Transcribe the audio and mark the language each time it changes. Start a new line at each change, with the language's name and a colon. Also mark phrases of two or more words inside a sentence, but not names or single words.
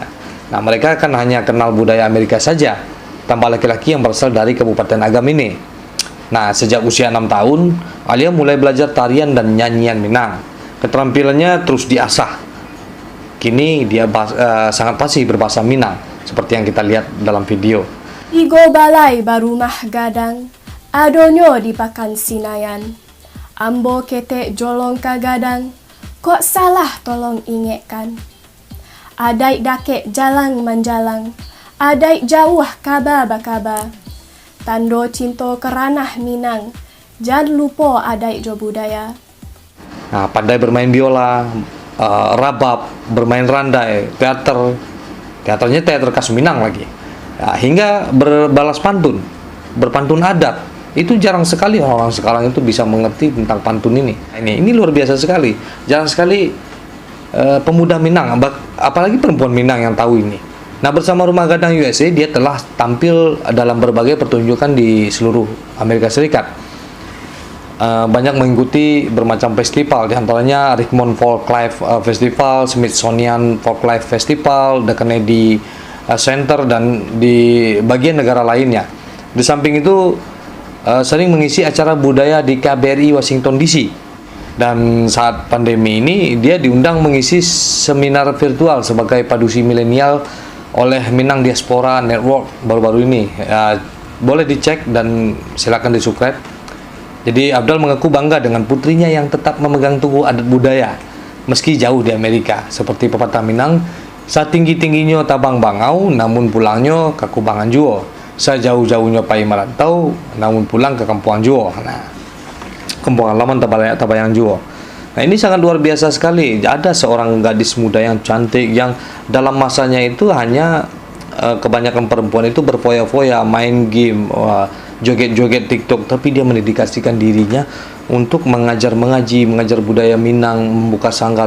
Indonesian: Nah, mereka kan hanya kenal budaya Amerika saja, tanpa laki-laki yang berasal dari Kabupaten Agam ini. Nah, sejak usia 6 tahun, Alia mulai belajar tarian dan nyanyian Minang. Keterampilannya terus diasah. Kini dia sangat fasih berbahasa Minang, seperti yang kita lihat dalam video.
Minangkabau: Igo balai barumah gadang, adonyo dipakan sinayan. Ambo ketek jolong kagadang, kok salah tolong ingatkan. Adai dakek jalang menjalang, adai jauh kaba bakaba. Tando cinto keranah Minang, jangan lupa adai jo budaya.
Indonesian: Nah, pandai bermain biola, rabab, bermain randai, teaternya teater khas Minang lagi. Nah, hingga berbalas pantun, berpantun adat. Itu jarang sekali orang sekarang itu bisa mengerti tentang pantun ini. Ini luar biasa sekali. Jarang sekali pemuda Minang, apalagi perempuan Minang yang tahu ini. Nah, bersama Rumah Gadang USA dia telah tampil dalam berbagai pertunjukan di seluruh Amerika Serikat. Banyak mengikuti bermacam festival, diantaranya Richmond Folklife Festival, Smithsonian Folklife Festival, The Kennedy Center, dan di bagian negara lainnya. Di samping itu sering mengisi acara budaya di KBRI Washington DC. Dan saat pandemi ini dia diundang mengisi seminar virtual sebagai padusi milenial oleh Minang Diaspora Network baru-baru ini. Boleh dicek dan silakan di-subscribe. Jadi Abdal mengaku bangga dengan putrinya yang tetap memegang teguh adat budaya meski jauh di Amerika. Seperti pepatah Minang,
Minangkabau: satinggi-tingginya tabang bangau namun pulangnya ke kubangan juo. Sejauh-jauhnya pai merantau namun pulang ke kampungan juo.
Indonesian: Nah, kampung halaman Tabayang Juo. Nah, ini sangat luar biasa sekali. Ada seorang gadis muda yang cantik yang dalam masanya itu hanya kebanyakan perempuan itu berfoya-foya, main game, joget-joget TikTok, tapi dia mendedikasikan dirinya untuk mengajar mengaji, mengajar budaya Minang, membuka sanggar.